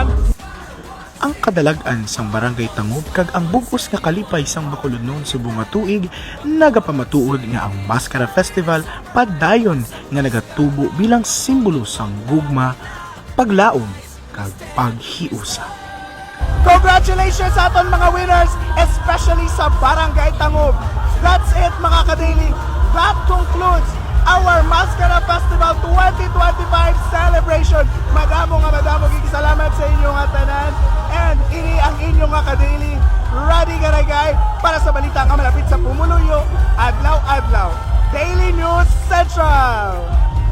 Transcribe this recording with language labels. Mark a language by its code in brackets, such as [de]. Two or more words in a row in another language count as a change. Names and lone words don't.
[hil] Ang kadalagan sang Barangay Tangub kag ang bugos nga kalipay sang Bacolod noon subong nga tuig nagapamatuod nga ang Mascara Festival padayon nga nagatubo bilang simbolo sang gugma, paglaom kag paghiusa. Congratulations sa aton mga winners, especially sa Barangay Tangub. [en] That's it [hil] mga ka-daily. [en] That concludes our Mascara Festival 2025 celebration. [hil] Madamo salamat sa inyong tanan. And ini ang inyong nga ka-daily. Ready ka na guys para sa balita nga malapit sa pumuluyo, adlaw-adlaw. Daily News Central.